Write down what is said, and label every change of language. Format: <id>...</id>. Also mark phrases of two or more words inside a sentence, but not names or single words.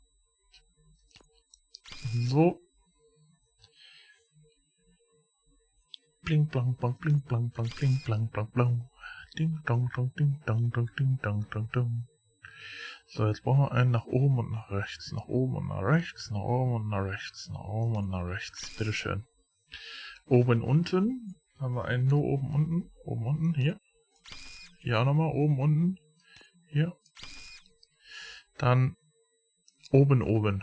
<de>So. Bling, blang, blang, bling, blang, blang, bling, blang, blang, blang. Ding, dong, dong, ding, dong, dong, ding, dong, dong, dong. So, jetzt brauchen wir einen nach oben und nach rechts. Nach oben und nach rechts, nach oben und nach rechts, nach oben und nach rechts. Bitteschön. Oben, unten. Haben wir einen nur oben, unten. Oben, unten, hier. Hier auch nochmal. Oben, unten. Hier. Dann oben, oben.</de>